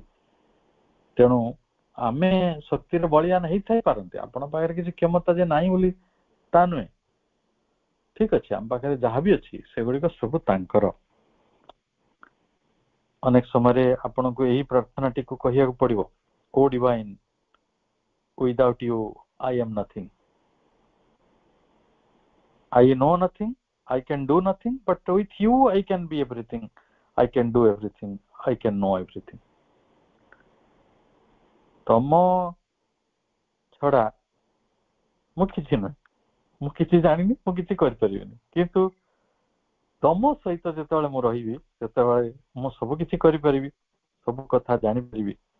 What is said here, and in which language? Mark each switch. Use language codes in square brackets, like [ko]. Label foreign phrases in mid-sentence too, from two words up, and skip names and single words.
[or] ତେଣୁ ଆମେ ଶକ୍ତିର ବଳିୟାନ ହେଇଥାଇ ପାରନ୍ତି, ଆପଣଙ୍କ ପାଖରେ କିଛି କ୍ଷମତା ଯେ ନାହିଁ ବୋଲି ତା ନୁହେଁ, ଠିକ ଅଛି, ଆମ ପାଖରେ ଯାହା ବି ଅଛି ସେଗୁଡିକ ସବୁ ତାଙ୍କର। ଅନେକ ସମୟରେ ଆପଣଙ୍କୁ ଏହି ପ୍ରାର୍ଥନାଟିକୁ କହିବାକୁ ପଡିବ, [en] O Divine, without you I am nothing, I know nothing, I can do nothing, but with you I can be everything, I can do everything, I can know everything. [or] ତମ ଛଡା ମୁଁ କିଛି ନୁହେଁ, ମୁଁ କିଛି ଜାଣିନି, ମୁଁ କିଛି କରିପାରିବିନି, କିନ୍ତୁ ତମ ସହିତ ଯେତେବେଳେ ମୁଁ ରହିବି ସେତେବେଳେ ମୁଁ ସବୁ କିଛି କରିପାରିବି, ସବୁ କଥା ଜାଣିପାରିବି।